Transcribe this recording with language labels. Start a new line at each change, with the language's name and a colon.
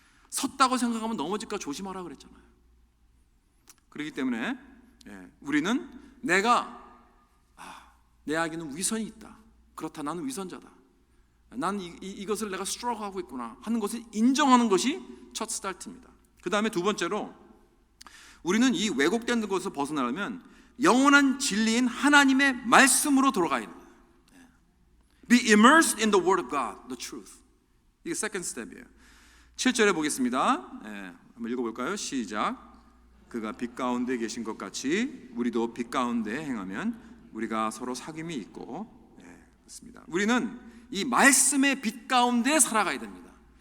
Korean: 섰다고 생각하면 넘어질까 조심하라 그랬잖아요. 그렇기 때문에 우리는 내에게는 위선이 있다, 그렇다, 나는 위선자다, 나는 이것을 내가 스트러그하고 있구나 하는 것을 인정하는 것이 첫 스타트입니다. 그 다음에 두 번째로, 우리는 이 왜곡된 것을 벗어나려면 영원한 진리인 하나님의 말씀으로 돌아가야 됩니다.
English: Be immersed in the word of God, the truth.
Korean: 이게
English: second step
Korean: 이에요. 7절에 보겠습니다. 한번 읽어볼까요? 시작. 그가 빛 가운데 계신 것 같이 우리도 빛 가운데 행하면 우리가 서로 사귐이 있고, 그렇습니다. 우리는 이 말씀의 빛 가운데 살아가야 됩니다.